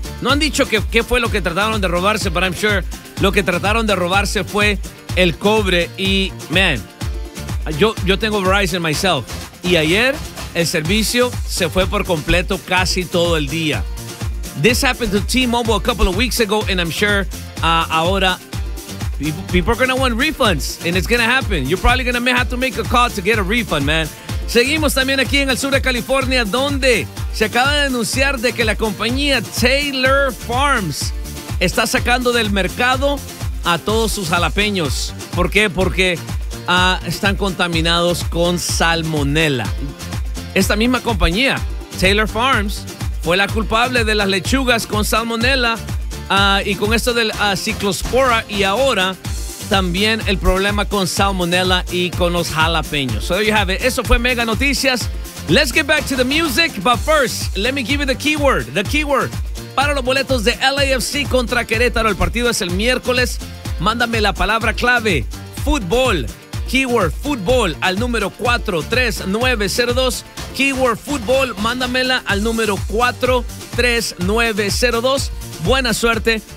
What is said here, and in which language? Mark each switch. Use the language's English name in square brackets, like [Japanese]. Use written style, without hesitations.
[Spanish] No han dicho qué fue lo que trataron de robarse, [English] but I'm sure [Spanish] lo que trataron de robarse fue el cobre. Y man, yo tengo Verizon myself, y ayer el servicio se fue por completo casi todo el día. [English] This happened to T-Mobile a couple of weeks ago, and I'm sure ahora people are gonna want refunds, and it's gonna happen. You're probably gonna have to make a call to get a refund, man. [Spanish] Seguimos también aquí en el sur de California, donde se acaba de anunciar de que la compañía Taylor Farms está sacando del mercado a todos sus jalapeños. ¿Por qué? Porque están contaminados con salmonela. Esta misma compañía, Taylor Farms, fue la culpable de las lechugas con salmonela y con esto del ciclospora, y ahora también el problema con salmonela y con los jalapeños. [English] So there you have it. [Spanish] Eso fue Mega Noticias. [English] Let's get back to the music, but first, let me give you the keyword. [Spanish] Para los boletos de LAFC contra Querétaro, el partido es el miércoles. Mándame la palabra clave, fútbol, keyword fútbol, al número 43902. Keyword fútbol, mándamela al número 43902. Buena suerte.